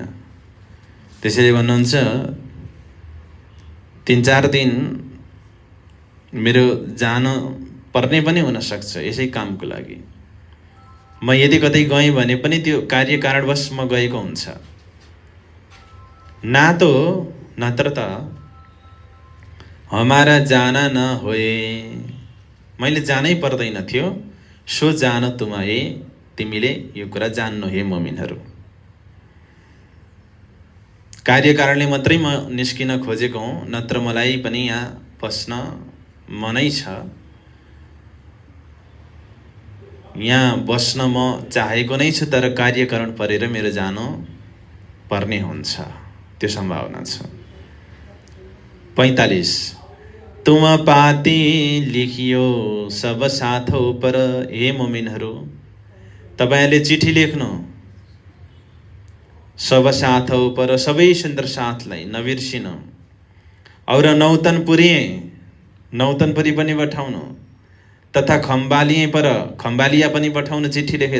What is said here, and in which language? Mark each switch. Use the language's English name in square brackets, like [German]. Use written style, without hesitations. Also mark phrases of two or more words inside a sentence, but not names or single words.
[Nepali] त्यसैले भन्नुहुन्छ 3-4 दिन मेरो जान पर्ने पनि हुन सक्छ यसै कामको लागि। म यदि कतै गएँ भने पनि त्यो कार्य कारणवश म गएको हुन्छ। नत्र त [Hindi] हमारा जाना न होए, [Nepali] मैले जानै पर्दैन थियो। [Hindi] सो जान तुमाए, [Nepali] तिमीले यो कुरा जान्नु हे मुमिनहरु। कार्य कारणले मात्रै म निस्किन खोजेको हुँ, नत्र मलाई पनि यहाँ बस्न मनै छ। यहाँ बस्न म चाहेको नै छु, तर कार्य कारण परेर मेरो जानु पर्ने हुन्छ, त्यो सम्भावना छ। [Hindi] 45 तुम पाती लिखियो सब साथो पर। [Nepali] हे मुमिनहरु, तपाईहरुले चिठी लेख्नु [Hindi] सब साथो पर, [Nepali] सबै सुन्दर साथलाई नबिर्सिनु। और नौतनपुरी पनि पठाउनु, तथा खम्बालिया पनि पठाउनु चिठी लेखेर।